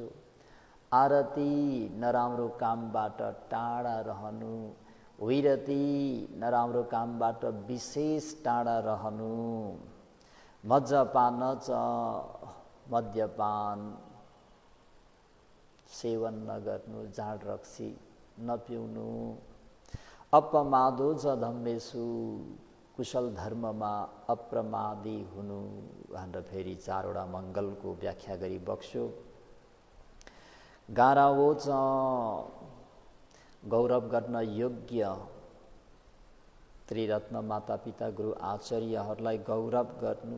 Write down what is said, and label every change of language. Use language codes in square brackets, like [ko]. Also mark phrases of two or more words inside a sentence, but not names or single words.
[ne] आरती, नराम्रो कामबाट टाढा रहनु। विरति, नराम्रो कामबाट विशेष टाढा रहनु। [pi] मज्जपान च, [ne] मद्यपान सेवन नगर्नु, जाँड रक्सी नपिउनु। [pi] अपमादो च धम्मेषु, [ne] कुशल धर्ममा अप्रमादी हुनु भनेर फेरि 4वटा मङ्गलको व्याख्या गरी बक्स्यो। [pi] गारावो च, [ne] गौरव गर्न योग्य त्रिरत्न मातापिता गुरु आचार्यहरूलाई गौरव गर्नु।